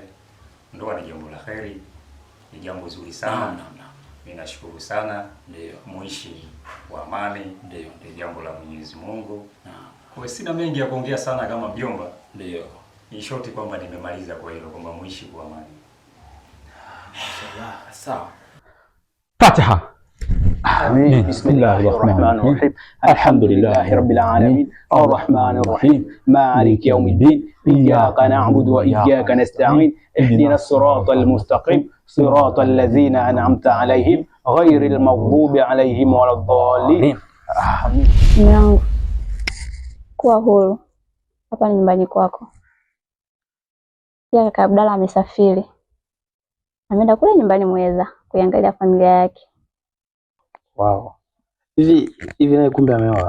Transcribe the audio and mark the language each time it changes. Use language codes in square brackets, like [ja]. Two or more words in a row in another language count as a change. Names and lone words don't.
[sw] Ndoa ni jambo la kheri, ni jambo zuri sana. Mimi nashukuru sana. Ndio. Muishi kwa amani. Ndio. Ni jambo la Mwenyezi Mungu. Kwa sina mengi ya kuongea sana kama mjomba. Ndio. Ni shoti kwamba nimemaliza kwa hilo kwamba muishi kwa amani. Sawa. Fatiha. [ar] آمين. بسم الله الرحمن الرحيم. الحمد لله رب العالمين الرحمن الرحيم مالك يوم الدين إياك نعبد وإياك نستعين اهدنا الصراط المستقيم صراط الذين أنعمت عليهم غير المغضوب عليهم ولا الضالين. آمين. [sw] Mwanangu, kuwa huru. Hapa ni nyumbani kwako. Pia kaka Abdalla amesafiri. Ameenda kule nyumbani Muheza kuiangalia familia yake. Wow. Hivi naye kumbe ameoa.